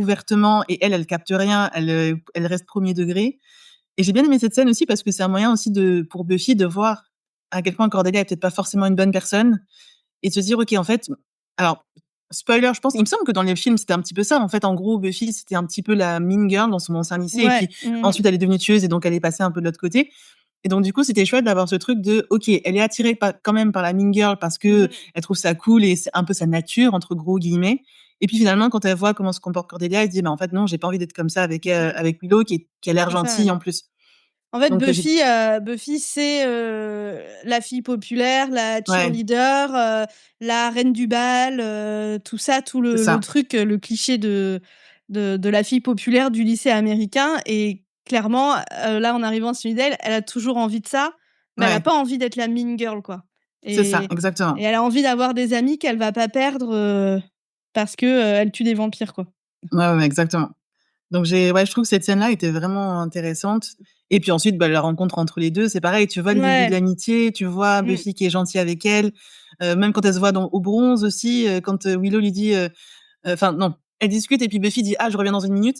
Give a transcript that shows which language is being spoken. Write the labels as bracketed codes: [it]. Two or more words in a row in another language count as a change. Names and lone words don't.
[fr] ouvertement et elle capte rien, elle reste premier degré et j'ai bien aimé cette scène aussi parce que c'est un moyen aussi pour Buffy de voir à quel point Cordelia est peut-être pas forcément une bonne personne et de se dire: «OK, en fait». Alors, spoiler, je pense, il me semble que dans les films, c'était un petit peu ça. En fait, en gros, Buffy, c'était un petit peu la [en] mean girl [fr] dans son ancien lycée et Ouais. puis Mmh mh. ensuite elle est devenue tueuse et donc elle est passée un peu de l'autre côté et donc du coup, c'était chouette d'avoir ce truc de OK, elle est attirée quand même par la [en] mean girl [fr] parce que Mmh. elle trouve ça cool et c'est un peu «sa nature» entre gros guillemets et puis finalement, quand elle voit comment se comporte Cordelia, elle se dit: «Bah, en fait, non, j'ai pas envie d'être comme ça Mmh. avec Willow qui a l'air C'est ça, ouais. gentille en plus». En fait, Donc j'ai Buffy, c'est, la fille populaire, la ouais, cheerleader, la reine du bal, tout ça, tout c'est le ça. truc, le cliché de la fille populaire du lycée américain et clairement, là, en arrivant à Sunnydale, elle a toujours envie de ça, mais elle a Ouais, pas envie d'être la [en] mean girl, [fr] quoi c'est ça, et exactement. et elle a envie d'avoir des amis qu'elle va pas perdre, parce que, elle tue des vampires, quoi. Ouais, ouais, exactement. Donc je trouve que cette scène-là était vraiment intéressante. Et puis ensuite, la rencontre entre les 2, c'est pareil, tu vois le début de l'amitié, tu vois Buffy qui est gentille avec elle, même quand elle se voit au bronze aussi, quand Willow lui dit, enfin non, elle discute et puis Buffy dit: «Ah, je reviens dans 1 minute».